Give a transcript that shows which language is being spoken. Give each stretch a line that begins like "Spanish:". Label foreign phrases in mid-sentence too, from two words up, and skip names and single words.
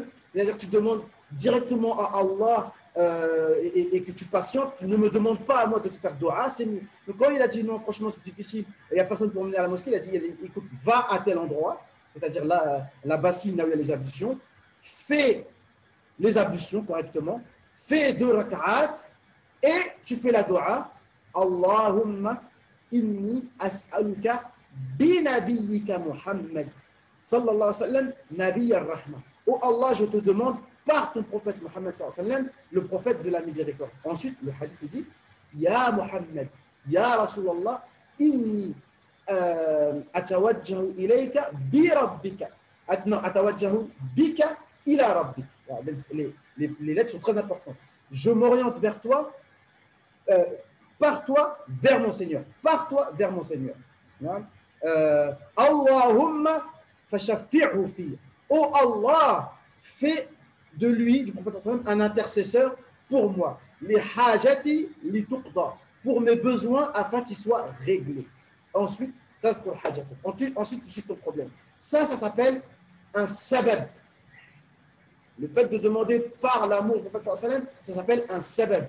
French: C'est-à-dire que tu demandes directement à Allah et que tu patientes, tu ne me demandes pas à moi de te faire dua, c'est mieux. Donc, quand il a dit, non, franchement, c'est difficile, il n'y a personne pour m'emmener à la mosquée, il a dit, écoute, va à tel endroit, c'est-à-dire la bassine là où il y a les ablutions, fais les ablutions correctement, fais 2 rak'at, et tu fais la dua,
Arabic: اللهم إني أسألك بنبيك محمد صلى الله عليه وسلم نبي الرحمة.
French: Oh Allah, je te demande par ton prophète Muhammad
Arabic: صلى الله عليه وسلم,
French: le prophète de la miséricorde. Ensuite, le hadith dit,
Arabic: يا محمد يا رسول الله إني أتوجه إليك بربك. Non, أتوجه بك إلى ربك.
French: Les lettres sont très importantes. Je m'oriente vers toi, par toi vers mon Seigneur. Par toi vers mon Seigneur.
Arabic: اللهم فشفعه في.
French: Oh Allah, fais de lui, du prophète
Arabic: صلى الله عليه وسلم,
French: un intercesseur pour moi. Les
Arabic: حاجتي لتقضى,
French: pour mes besoins afin qu'ils soient réglés. Ensuite, ensuite tu cites ton problème. Ça s'appelle un sabab. Le fait de demander par l'amour du prophète
Arabic: صلى الله عليه وسلم,
French: ça s'appelle un sabab.